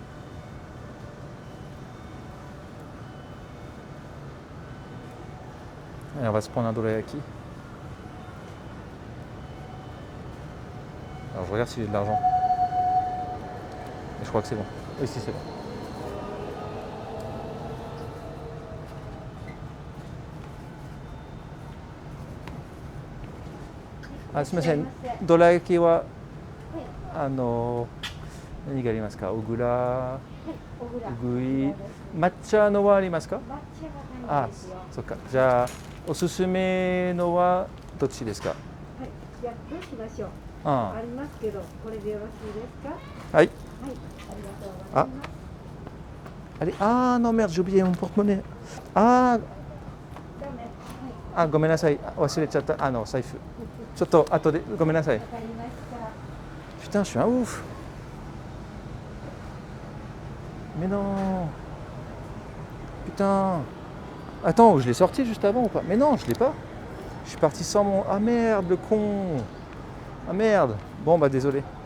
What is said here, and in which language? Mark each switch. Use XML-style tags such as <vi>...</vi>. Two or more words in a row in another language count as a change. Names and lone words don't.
<fr>Allez, on va se prendre un dorayaki. Alors je regarde si j'ai de l'argent. Et je crois que c'est bon. Oui, si c'est bon.</fr> <ja>Ah, すみません。どら焼きは何がありますか？小倉、うぐい、抹茶のはありますか？あ、そっか。じゃあおすすめのはどっちですか？はい。じゃあどうしましょう。ありますけど、これでよろしいですか？はい。はい。ありがとうございます。</ja> <fr>Allez, ah non merde, j'ai oublié mon porte-monnaie.</fr> <ja>Ah, ah, ごめんなさい。忘れちゃった。財布。ちょっと後でごめんなさい。</ja> <fr>Putain, je suis un ouf. Mais non. Putain. Attends, je l'ai sorti juste avant ou pas? Mais non, je l'ai pas. Je suis parti sans mon... Ah merde, le con. Ah merde. Bon bah désolé.</fr>